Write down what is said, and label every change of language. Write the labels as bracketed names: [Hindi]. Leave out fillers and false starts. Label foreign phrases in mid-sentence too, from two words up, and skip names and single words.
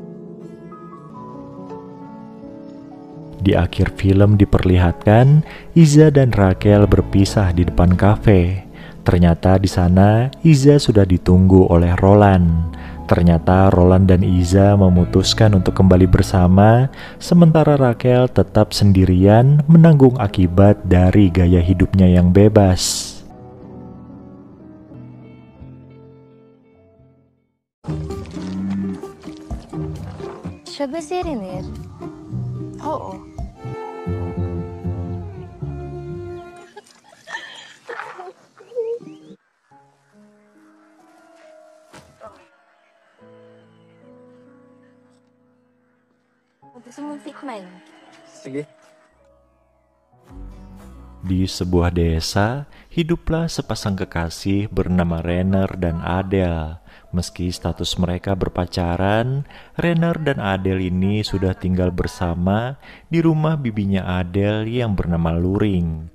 [Indonesian] Di akhir film diperlihatkan, Iza dan Rachel berpisah di depan kafe. Ternyata di sana, Iza sudah ditunggu oleh Roland. Ternyata Roland dan Iza memutuskan untuk kembali bersama, sementara Rachel tetap sendirian menanggung akibat dari gaya hidupnya yang bebas. [Filipino] Siya ba si Renier? Oo. Gusto mong tikman? Sige. [Indonesian] Di sebuah desa, hiduplah sepasang kekasih bernama Renner dan Adele. Meski status mereka berpacaran, Renner dan Adele ini sudah tinggal bersama di rumah bibinya Adele yang bernama Luring.